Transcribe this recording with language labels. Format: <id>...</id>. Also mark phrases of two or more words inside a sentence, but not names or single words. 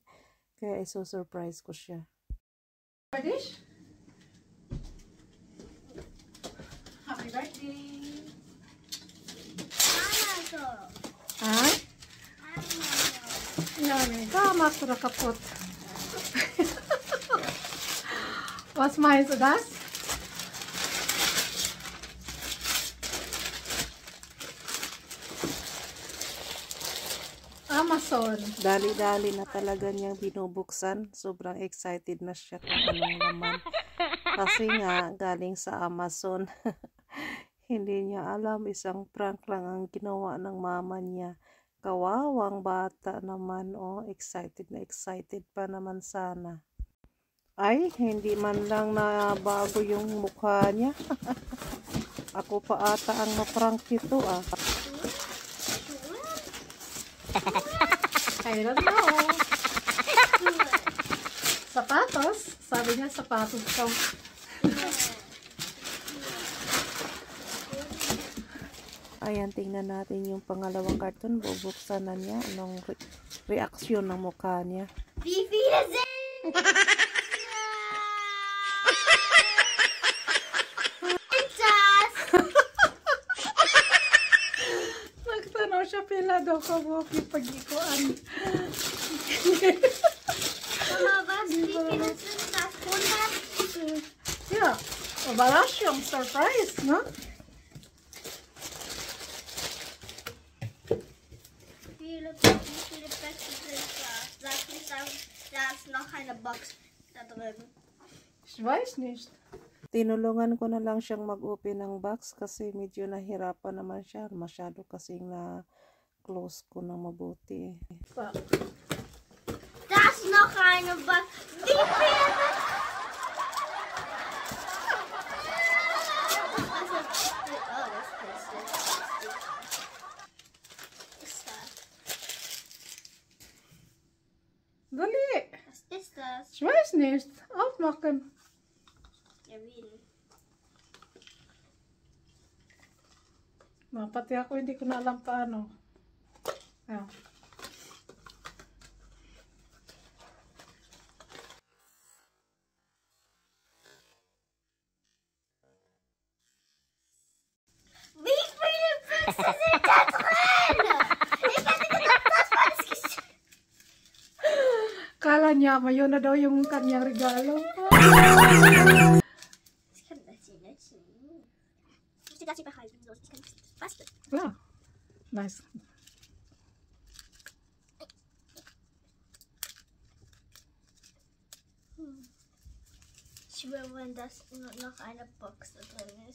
<tl>Kaya iso-surprise ko siya.</tl> <en>Dish? Happy birthday! Ha?</en> <tl>Yummy. Tama ko na kapot.</tl> <de>Was meinst du das? Amazon.</de> <tl>Dali-dali na talaga niyang binubuksan. Sobrang excited na siya kung anong laman. Kasi nga, galing sa Amazon. Hindi niya alam, isang prank lang ang ginawa ng mama niya. Kawawang bata naman, oh, excited na excited pa naman sana. Ay, hindi man lang nabago yung mukha niya. Ako pa ata ang maprank ito, ah.</tl> <en>I don't know.</en> <tl>Sapatos? Sabi niya sapatos ko. Ayan, tingnan natin yung pangalawang carton. Bubuksan na niya. Anong reaksyon ng mukha niya. Nagtanaw siya pila daw ka mo pag-ikuan.</tl> <de>Ja, Überraschung, Surprise, ne? Wie viele Plätze sind da? Sag nicht, da ist noch eine Box da drin. Ich weiß nicht.</de> <tl>Tinulungan ko na lang siyang mag-open ng box kasi medyo nahirapan naman siya. Masyado kasing na-close ko na mabuti. So.</tl> <de>Da ist noch eine Box. Wie viele?</de> <tl>Dali.</tl> <de>Was ist das? Ich weiß nicht. Aufmachen. Ja, wie?</de> <tl>Pati ako hindi ko na alam paano. Ayan.</tl> <de>Wie viele Plätze sind da drin? Ich hätte gedacht, das war das Geschenk.</de> <tl>Kala niya, mayon na daw yung kanyang regalo.</tl> <de>Ich kann das hier nicht sehen. Ich möchte das hier behalten. So, ich kann das basteln. Ja, nice. Ich schwöre, wenn das noch eine Box da drin ist.</de>